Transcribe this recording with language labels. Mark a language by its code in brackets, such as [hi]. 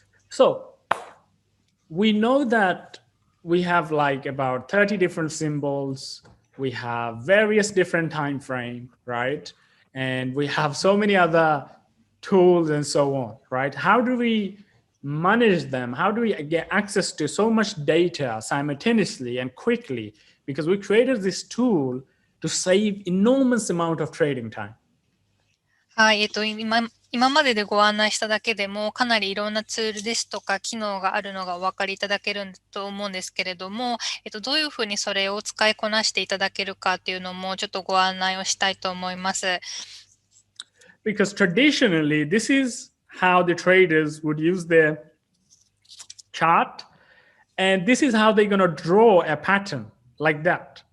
[en] So, we know that we have like about 30 different symbols. We have various different time frame, right? And we have so many other tools and so on, right? How do we manage them? How do we get access to so much data simultaneously and quickly? Because we created this tool to save enormous amount of trading time. [ja] はい、今まででご案内しただけでもかなりいろんなツールですとか機能があるのがお分かりいただけると思うんですけれども、どういうふうにそれを使いこなしていただけるかっていうのもちょっとご案内をしたいと思います。 [en] Because traditionally, this is how the traders would use their chart, and this is how they're going to draw a pattern like that.